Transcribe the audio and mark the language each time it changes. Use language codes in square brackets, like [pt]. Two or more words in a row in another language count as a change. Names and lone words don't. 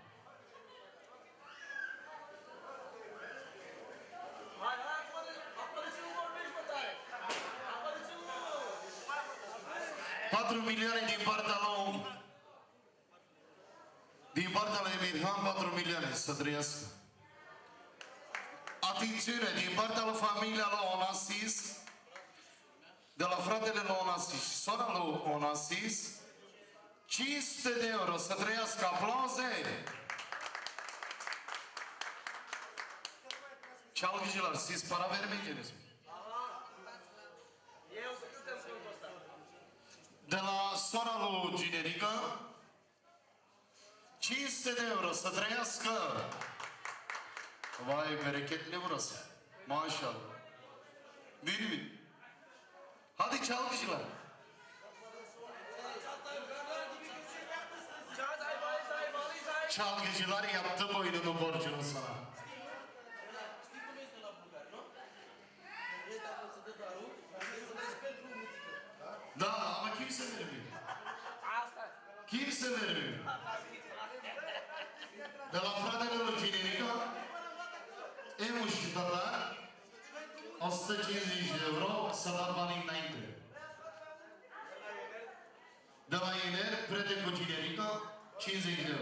[ro] Milioane din partea lui Emirhan, 4 milioane să trăiască. Atențiune, din partea lui familia lui Onassis, de la fratele lui Onassis și sora lui Onassis, 500 de euro să trăiască. Aplauze! [tr] Çalgıcılar, siz para vermeyeceksiniz mi? [ro] De la sora lui Generica, 500 de euro să trăiască. [tr] Vai, bereketli burası. Maşallah. Değil mi? Hadi çalgıcılar. Çalgıcılar yaptı boynunu borcunu sana. [ro] Știi cum este la bulgar, nu? Când vrei dacă să dă darul, trebuie să dai pentru muzică. [tr] Da, ama kimse vermiyor. [ro] Asta. [tr] Kimse vermiyor. [ro] De la fratele lui Cinerica, Emuș Tatar, 150 de euro să dau banii înainte. De la Iner, prieten cu Cinerica, 50 de euro.